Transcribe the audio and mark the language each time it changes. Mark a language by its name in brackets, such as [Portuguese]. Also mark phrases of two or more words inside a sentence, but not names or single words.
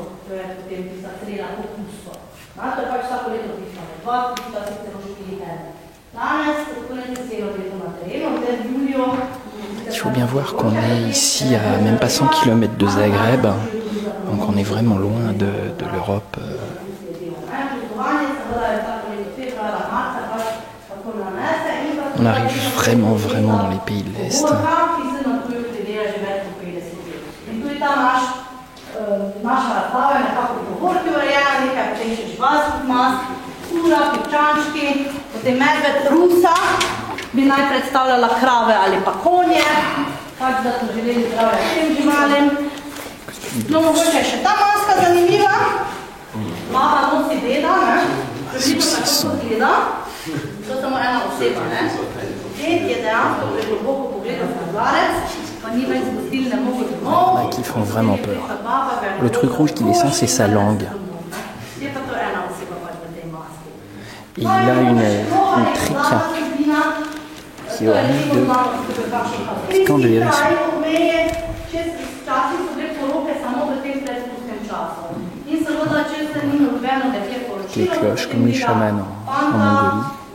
[French] Il faut bien voir qu'on est ici à même pas 100 km de Zagreb, donc on est vraiment loin de l'Europe. On arrive vraiment dans les pays de l'Est. [Slovenian] Bi naj predstavljala krave ali pa konje, pač da so želeli zdravje tem živalim. No, mogoče je še ta maska zanimiva. Baba nosi deda, ne? Vidimo, kako to gleda. To je samo ena oseba, ne? Ded je dejansko pregloboko pogledal v kozarec, pa ni več zgostil, ne mogo domov. [French] Qui font vraiment peur. Le truc rouge qui descend, c'est sa langue. [Slovenian] Je pa to ena oseba pač v tej maski. [French] Et il a une trique qui est horrible de piquant de hérisson. Les cloches comme les chamans en Mongolie.